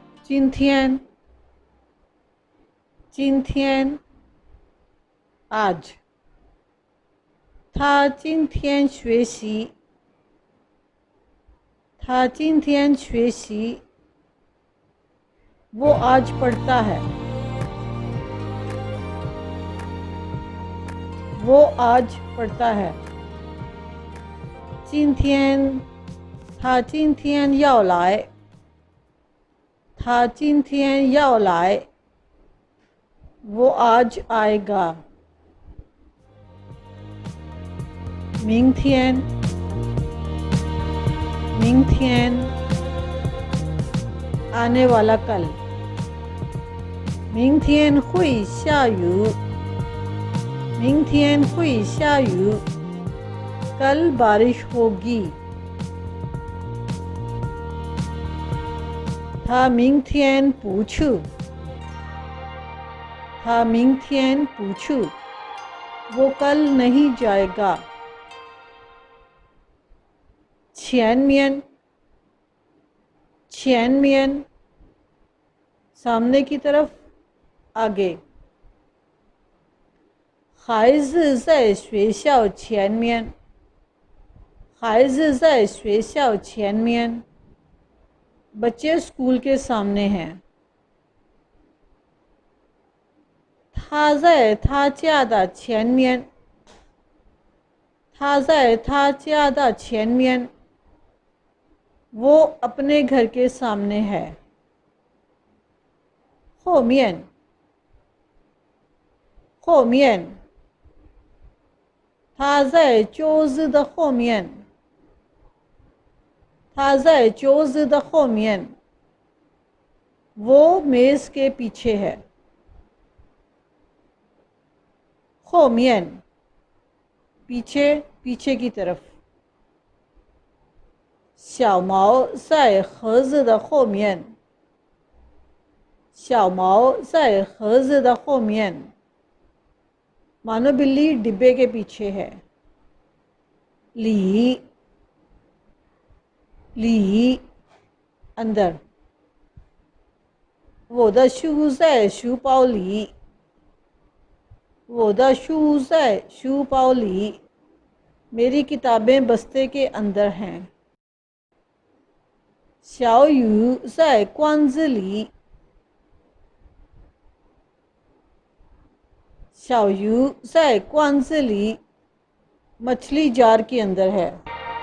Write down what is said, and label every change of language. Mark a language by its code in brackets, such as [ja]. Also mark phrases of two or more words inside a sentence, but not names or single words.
[zh] 今天आज 他今天学习 [hi] वो आज पढ़ता है [zh] 今天他今天要来 [hi] वो आज आएगा 明天 आने वाला कल [zh] 明天会下雨 [hi] कल बारिश होगी [zh] 他明天不去 [hi] वो कल नहीं जाएगा 前面 सामने की तरफ आगे [zh] 孩子在学校前面 [hi] बच्चे स्कूल के सामने हैं [zh] 他在他家的前面 [hi] वो अपने घर के सामने है [zh] 后面 他在桌子的后面 [hi] वो मेज के पीछे है 后面 पीछे की तरफ [zh] 小毛在盒子的后面 [hi] मानो बिल्ली डिब्बे के पीछे है 里 अंदर [zh] 我的书在书包里 [hi] मेरी किताबें बस्ते के अंदर हैं [zh] 小鱼在罐子里 [hi] मछली जार के अंदर है